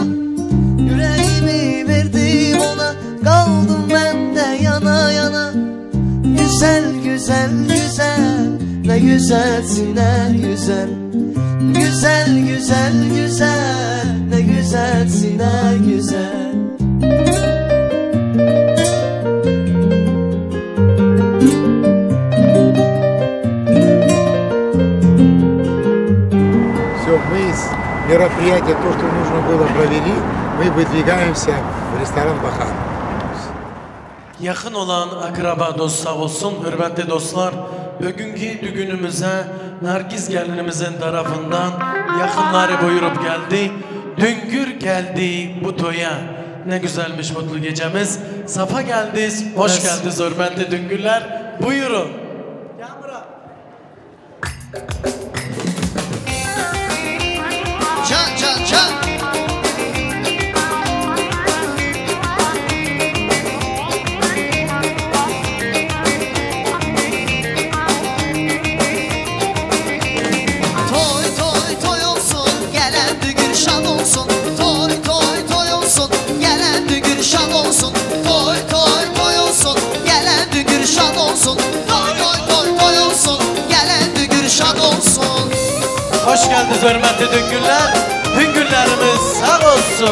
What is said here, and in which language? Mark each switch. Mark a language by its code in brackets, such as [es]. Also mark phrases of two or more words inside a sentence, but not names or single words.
[tr] Yüreğimi verdim ona, kaldım ben de yana yana. Güzel güzel güzel, ne güzelsin ne güzel. Güzel güzel güzel, ne güzelsin ne güzel. [ru] Все, мы из мероприятия, то, что нужно было, провели. Мы выдвигаемся в ресторан «Бахар». [tr] Yakın olan akraba dost sağ olsun, hürmetli dostlar. Bugünkü düğünümüze Nargiz gelinimizin tarafından yakınları buyurup geldi. Düngür geldi bu toya. Ne güzelmiş mutlu gecemiz. Safa geldiniz, hoş geldiniz hürmetli düngürler. Buyurun. Can can can. Toy toy toy olsun, gelen düğün şan olsun. Toy toy toy olsun, gelen düğün şan olsun. Toy toy toy olsun, gelen düğün şan olsun. Toy toy toy toy olsun, gelen düğün şan olsun. Hoş geldiniz hürmetli düngürler. Düngürlerimiz sağ olsun.